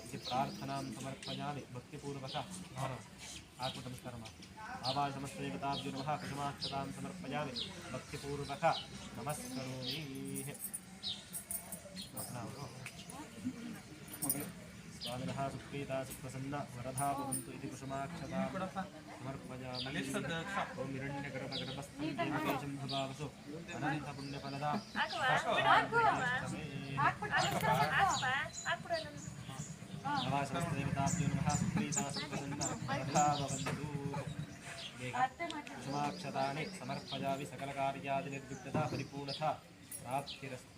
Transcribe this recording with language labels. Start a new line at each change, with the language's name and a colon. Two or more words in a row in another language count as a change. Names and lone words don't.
Sanskrit: ಇತಿ ಪ್ರಾರ್ಥನಾಂ ಸಮರ್ಪಯಾಮಿ ಭಕ್ತಿಪೂರ್ವಕ ಆತ್ಮನಮಸ್ಕಾರ ಆವಾಜ ಸಮಸ್ತದೇವತಾಭ್ಯೋ ನಮಃ. ಕುಸುಮಾಕ್ಷದಾಂ ಸಮರ್ಪಯಾಮಿ ಭಕ್ತಿಪೂರ್ವಕ ನಮಸ್ಕರೋಮಿ. ಸ್ವಾಮಿನಃ ಸುಪ್ರೀತಾ ಸುಪ್ರಸನ್ನ ವರದಾ ಭವಂತು ಇತಿ ಕುಸುಮಾಕ್ಷದಾಂ ಸಮರ್ಪಯಾಮಿ. ಓಂ ಹಿರಣ್ಯಗರ್ಭಗರ್ಭಸ್ಥಂ ದೇವಕೇಶಂ ಭವಾವಸು ಅನಂತ ಪುಣ್ಯಫಲದಾ ನವಾಸಮಸ್ತದೇವತಾಭ್ಯೋ ನಮಃ. ಸುಪ್ರೀತಾ ಸುಪ್ರಸನ್ನ ವರದಾ ಭವಂತು. ಕುಸುಮಾಕ್ಷತಾನಿ ಸಮರ್ಪಯಾಮಿ ಸಕಲಕಾರ್ಯಾದಿ ನಿರ್ವಿಘ್ನತಾ ಪರಿಪೂರ್ಣತಾ ಪ್ರಾಪ್ತಿರಸ್ತು.